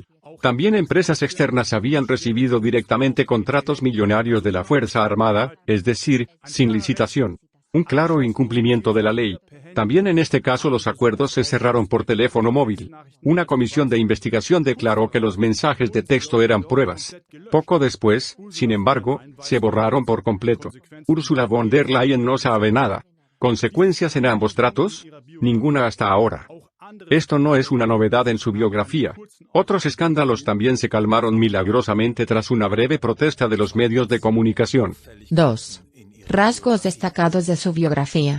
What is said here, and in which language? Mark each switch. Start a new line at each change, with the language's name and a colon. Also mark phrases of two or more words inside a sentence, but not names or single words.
Spanish: También empresas externas habían recibido directamente contratos millonarios de la Fuerza Armada, es decir, sin licitación. Un claro incumplimiento de la ley. También en este caso los acuerdos se cerraron por teléfono móvil. Una comisión de investigación declaró que los mensajes de texto eran pruebas. Poco después, sin embargo, se borraron por completo. Ursula von der Leyen no sabe nada. ¿Consecuencias en ambos tratos? Ninguna hasta ahora. Esto no es una novedad en su biografía. Otros escándalos también se calmaron milagrosamente tras una breve protesta de los medios de comunicación. 2. Rasgos destacados de su biografía.